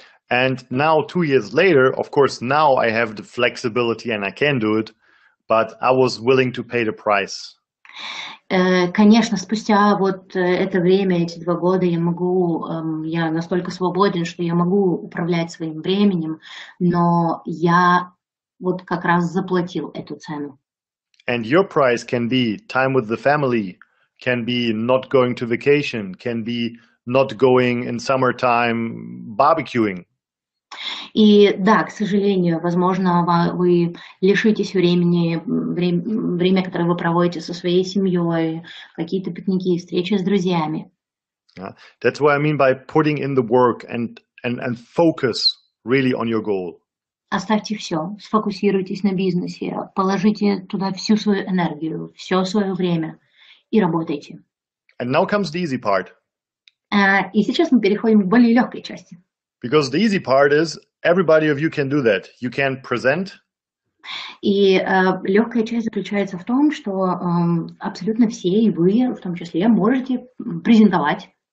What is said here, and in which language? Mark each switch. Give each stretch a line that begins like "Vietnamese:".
English: And now 2 years later, of course, now I have the flexibility and I can do it, but I was willing to pay the price.
Russian: Конечно, спустя вот это время, эти 2 года, я настолько свободен, что я могу управлять своим временем, но я вот как раз заплатил эту цену.
English: And your price can be time with the family, can be not going to vacation, can be not going in summertime barbecuing.
Russian: И да, к сожалению, возможно, вы лишитесь время, которое вы проводите со своей семьей, какие-то пикники, встречи с друзьями.
English: That's what I mean by putting in the work and focus really on your goal.
Russian: Оставьте все, сфокусируйтесь на бизнесе, положите туда всю свою энергию, все свое время и работайте.
English: And now comes the easy part.
Russian: И сейчас мы переходим к более легкой части.
English: Because the easy part is everybody of you can do that. You can present.
Russian: И легкая часть заключается в том, что абсолютно все, и вы в том числе, можете презентовать.